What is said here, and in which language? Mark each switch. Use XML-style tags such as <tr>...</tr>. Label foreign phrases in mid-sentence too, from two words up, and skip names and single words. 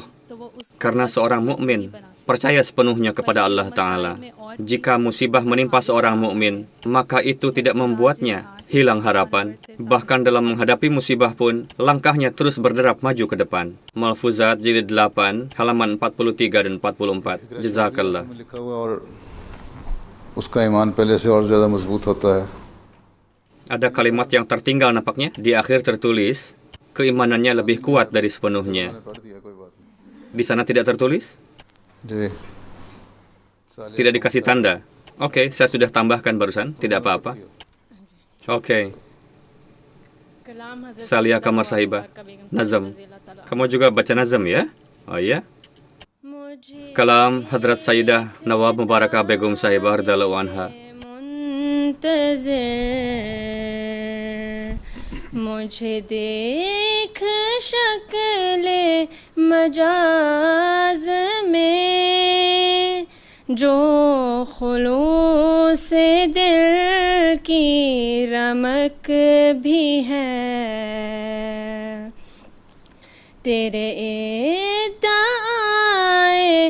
<id>Karena seorang mukmin percaya sepenuhnya kepada Allah Ta'ala. Jika musibah menimpa seorang mukmin, maka itu tidak membuatnya hilang harapan. Bahkan dalam menghadapi musibah pun, langkahnya terus berderap maju ke depan. Malfuzat jilid 8, halaman 43 dan 44. Jazakallah.</id> <ur>लिखा हुआ और उसका ईमान पहले से और ज़्यादा मजबूत होता है।</ur> <id>Ada kalimat yang tertinggal nampaknya. Di akhir tertulis, keimanannya lebih kuat dari sepenuhnya.</id> <ur>पढ़ दिया कोई बात नहीं</ur> <id>Di sana tidak tertulis?</id> <ur>जी</ur> <id>Tidak dikasih tanda. Oke, saya sudah tambahkan barusan. Tidak apa-apa. Oke. Salia Kamar Sahibah. Nazam. Kamu juga baca nazam ya? Oh iya? Kalam Hadrat Sayyidah Nawab Mubarakah Begum Sahibah</id> <ar>رضي الله عنها.</ar> <ur>मुझे देख शक्ले मजाज में जो खुलूस दिल की रमक भी है तेरे इत्ताए</ur>